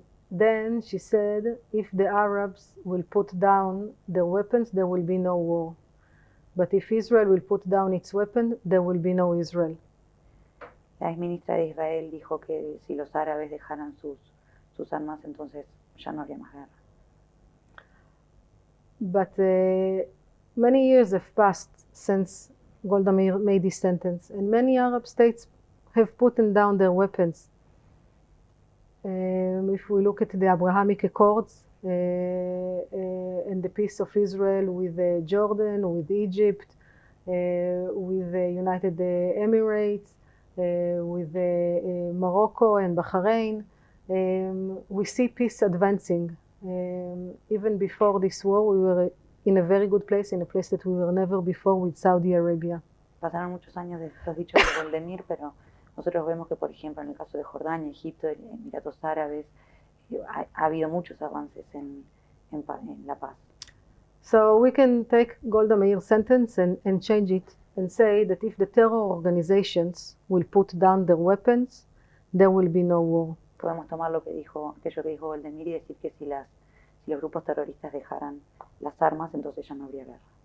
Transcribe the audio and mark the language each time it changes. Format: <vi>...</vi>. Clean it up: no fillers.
<en>Then she said, if the Arabs will put down their weapons, there will be no war. But if Israel will put down its weapon, there will be no Israel.</en> <es>La ex ministra de Israel dijo que si los árabes dejaran sus armas, entonces ya no habría más guerra.</es> <en>But many years have passed since Golda Meir made this sentence, and many Arab states have put down their weapons. If we look at the Abrahamic Accords and the peace of Israel with Jordan, with Egypt, with the United Emirates, with Morocco and Bahrain, we see peace advancing. Even before this war, we were in a very good place, in a place that we were never before with Saudi Arabia.</en> <es>Pasaron muchos años de estos dichos de Goldemir, pero nosotros vemos que, por ejemplo, en el caso de Jordania, Egipto, Emiratos Árabes, ha habido muchos avances en la paz.</es> <en>So we can take Golda Meir's sentence and change it and say that if the terror organizations will put down their weapons, there will be no war.</en> <es>Podemos tomar aquello que dijo Goldemir y decir que si los grupos terroristas dejaran las armas, entonces ya no habría guerra.</es>